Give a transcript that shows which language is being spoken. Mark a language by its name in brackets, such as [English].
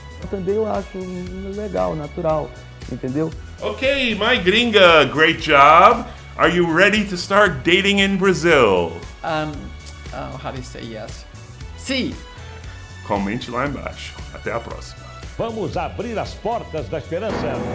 [Portuguese] Também eu acho legal, natural, entendeu? [English] Okay, Mãe Gringa, great job. Are you ready to start dating in Brazil? How do you say yes? Sim. [Portuguese] Comente lá embaixo. Até a próxima. Vamos abrir as portas da esperança.